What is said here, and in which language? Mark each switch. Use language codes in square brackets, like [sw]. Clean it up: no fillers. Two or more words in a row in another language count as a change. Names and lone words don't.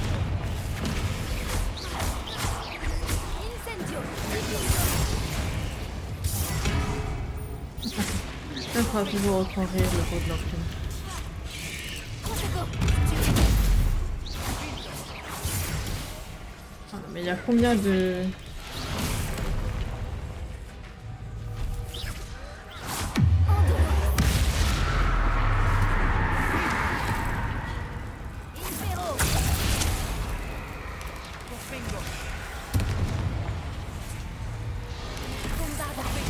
[fr] Incendio. Ça fera toujours autant rire le rôle de l'enclume. Ah, mais il y a combien de... Impero. Bombarda.